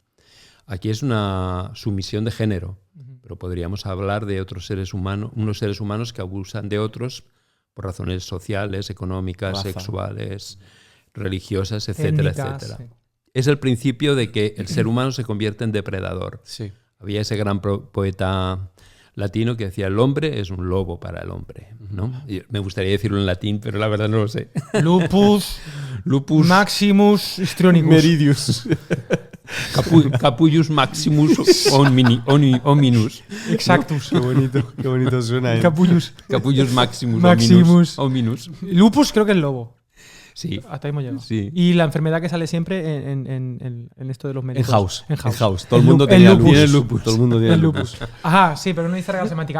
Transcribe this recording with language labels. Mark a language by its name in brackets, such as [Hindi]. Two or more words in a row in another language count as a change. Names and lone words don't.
[Spanish] Aquí es una sumisión de género, pero podríamos hablar de otros seres humanos, unos seres humanos que abusan de otros por razones sociales, económicas, sexuales, religiosas, etcétera, etcétera. Sí. Es el principio de que el ser humano se convierte en depredador. Sí. Había ese gran poeta latino que decía, el hombre es un lobo para el hombre, ¿no? Y me gustaría decirlo en latín, pero la verdad no lo sé. [Latin] Lupus Maximus histrionicus. Meridius. Capulus Maximus Hominus. Exactus. [Spanish] Qué bonito suena. [Latin] Capulus Maximus Hominus. [Spanish] Lupus creo que es lobo. Sí. Hasta ahí hemos llegado. Sí. Y la enfermedad que sale siempre en esto de los médicos. En House. Todo el mundo tenía lupus. Todo el mundo tenía lupus. Ajá, sí, pero no dice regla semántica.